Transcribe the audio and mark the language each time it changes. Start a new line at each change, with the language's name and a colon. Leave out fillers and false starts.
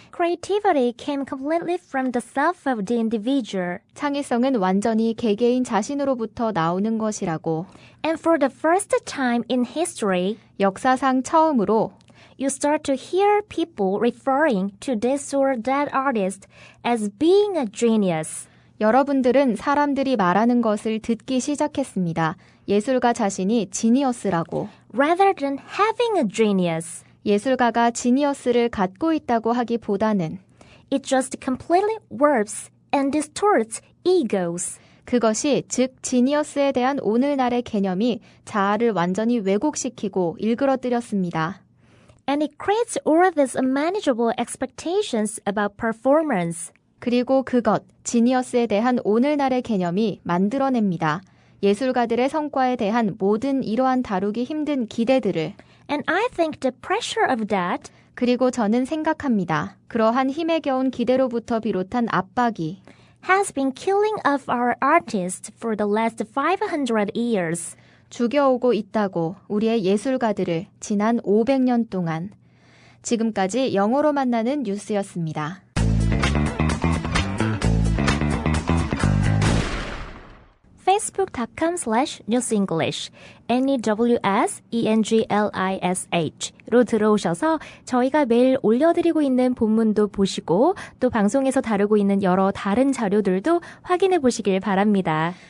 English: creativity came completely from the self of the individual.
Korean: 창의성은 완전히 개개인 자신으로부터 나오는 것이라고.
English: And for the first time in history,
Korean: 역사상 처음으로
English: you start to hear people referring to this or that artist as being a genius.
Korean: 여러분들은 사람들이 말하는 것을 듣기 시작했습니다. 예술가 자신이 지니어스라고.
English: Rather than having a genius,
Korean: 예술가가 지니어스를 갖고 있다고 하기보다는
English: it just completely warps and distorts egos.
Korean: 그것이 즉 지니어스에 대한 오늘날의 개념이 자아를 완전히 왜곡시키고 일그러뜨렸습니다.
English: And it creates all these unmanageable expectations about performance.
Korean: 그리고 그것, 지니어스에 대한 오늘날의 개념이 만들어냅니다. 예술가들의 성과에 대한 모든 이러한 다루기 힘든 기대들을.
English: And I think the pressure of that
Korean: 그리고 저는 생각합니다. 그러한 힘에 겨운 기대로부터 비롯한 압박이
English: has been killing off our artists for the last 500 years.
Korean: 죽여오고 있다고 우리의 예술가들을 지난 500년 동안. 지금까지 영어로 만나는 뉴스였습니다. facebook.com/newsenglish NEWSENGLISH로 들어오셔서 저희가 매일 올려드리고 있는 본문도 보시고 또 방송에서 다루고 있는 여러 다른 자료들도 확인해 보시길 바랍니다.